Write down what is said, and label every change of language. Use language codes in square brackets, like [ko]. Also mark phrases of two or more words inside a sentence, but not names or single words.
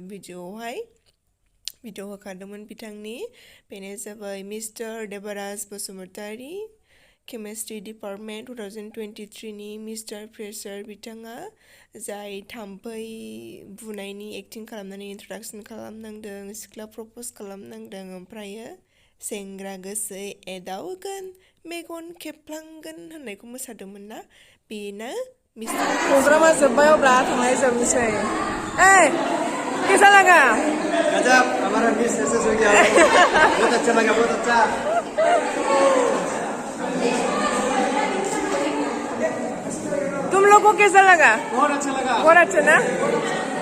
[brx] भिडिअ होखादोंमोन बिथांनि बेनो जाबाय मिस्टार देबाराज बसुमतारी [en] Chemistry Department [brx] 2023 नि [en] Mister Fresher [brx] बिथाङा जाय थाम्फै बुनायनि एक्टिं खालामनानै इन्ट्रडाक्सन खालामनांदों सिख्ला प्रप'ज खालामनांदों ओमफ्रायो सेंग्रा गोसो एदावगोन मेगन खेबफ्लांगोन होननायखौ मोसादोंमोन ना बेनो मिस्टार प्रग्रामा जोब्बाय अब्ला थांनाय जोबनोसै [hi] कैसा लगा गजब हमारा मिस सक्सेस हो गया बहुत अच्छा लगा बहुत अच्छा तुम लोग को कैसा लगा बहुत अच्छा लगा बहुत अच्छा ना